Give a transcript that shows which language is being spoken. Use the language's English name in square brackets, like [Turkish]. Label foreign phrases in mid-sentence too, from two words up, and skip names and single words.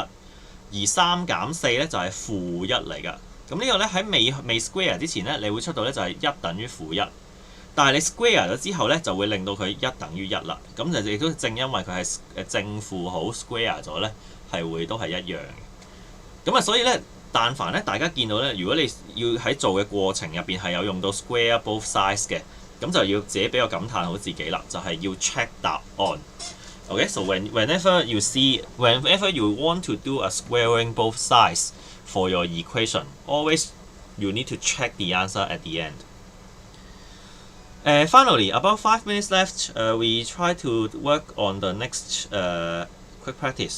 [Cantonese] 而3減4咧就係負1嚟㗎，咁呢個咧喺未 square 之前咧，你會出到咧就係1等於負1，但係你 square 咗之後咧就會令到佢1等於1啦，咁就亦都正因為佢係正負好 square 咗咧，係會都係一樣嘅。咁啊，所以咧，但凡咧大家見到咧，如果你要喺做嘅過程入邊係有用到 [English] square both sides [Cantonese] 嘅，咁就要自己比較感嘆好自己啦，就係要 check 答案。 [English] Okay, so whenever you want to do a squaring both sides for your equation, always you need to check the answer at the end. Finally, about 5 minutes left, we try to work on the next quick practice.